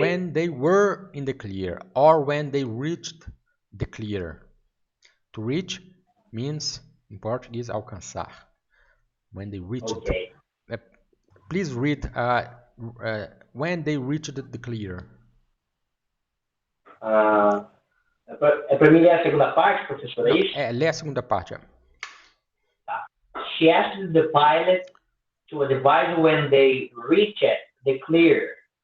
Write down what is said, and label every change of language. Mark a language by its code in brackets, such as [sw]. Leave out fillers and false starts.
[en] When they were in the clear or when they reached the clear. To reach means, in Portuguese, alcançar. When they reached. Okay. Please read when they reached the clear. [pt] É para mim ler a segunda parte, professor, é isso? Lê a segunda parte. [en] She asked the pilot to advise when they reached the clear.